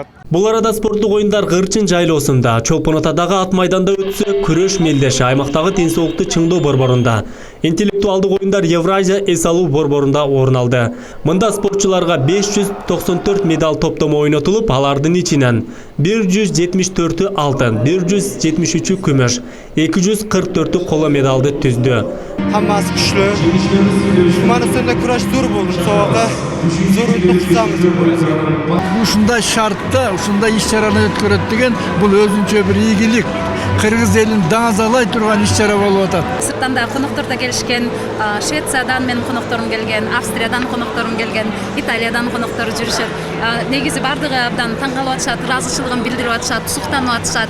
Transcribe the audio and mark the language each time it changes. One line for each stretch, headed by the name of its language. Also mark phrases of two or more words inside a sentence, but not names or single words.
Kyrgyz: Бул арада спорттук оюндар Кырчын жайлоосунда, Чолпон Атадагы ат майданда өтсө, күрөш мелдеши аймактагы ден соолукту чыңдоо борборунда, интеллектуалдык оюндар Евразия эс алуу борборунда орун алды. Мында спортчуларга 594 медаль топтому ойнотулуп, алардын ичинен 174 алтын, 173 күмүш, 244 коло медалды түздү.
Uzbek: Hammasi kuchli. Turkmanistonda kurash zo'r bo'ldi. Musobaqa zo'r o'tib chiqamiz.
Kyrgyz: Ушундай шартта, ушундай иш-чараны өткөрөт деген бул өзүнчө бир ийгилик. Кыргыз элин даңазалай турган иш-чара болуп атат. Сырттан да коноктор да келишкен, Швециядан менин конокторум келген, Австриядан конокторум келген, Италиядан коноктор жүрүшөт. Негизи бардыгы абдан таң калып атышат, ыраазычылыгын билдирип атышат, суктанып атышат.